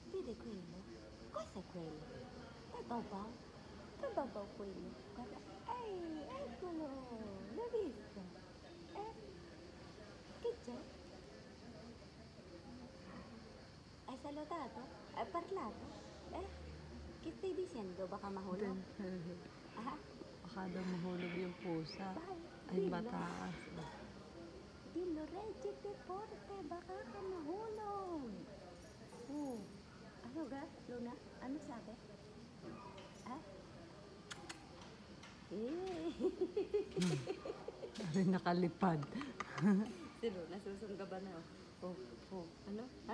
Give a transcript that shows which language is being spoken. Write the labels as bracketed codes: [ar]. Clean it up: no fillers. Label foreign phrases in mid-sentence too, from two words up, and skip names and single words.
[it] Viste quello? Cos'è quello? È Babà? Che Babà quello? Guarda, ehi, eccolo! L'hai visto? Eh? Che c'è? Hai salutato? Hai parlato? Eh? Che stai dicendo? [tl] Baka mahulog? Ah? Baka daw mahulog yung pusa. [it] Vai, Ay, dillo. [tl] mataas. [it] Dillo, reggiti forte, [tl] baka ka mahulog. Ano ga, Luna? Ano sabi? Ah? Ay, nakalipad. Si Luna, susunggaban na. Ano? Ha?